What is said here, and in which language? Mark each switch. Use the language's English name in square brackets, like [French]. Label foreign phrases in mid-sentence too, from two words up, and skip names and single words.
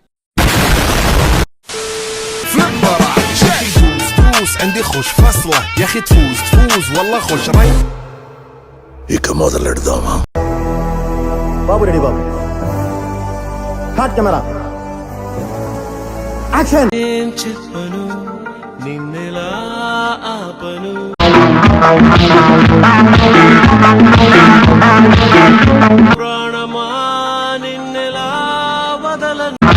[Arabic] عندي خوش فصلة يا اخي تفوز والله خوش راي. [Telugu] ఇక మొదలెడదామా? బాబు రెడీ బాబు, హాట్ కెమెరా యాక్షన్. ఏం చెప్పను నిన్నెలా ఆపను, ప్రాణమా నిన్నెలా వదలను.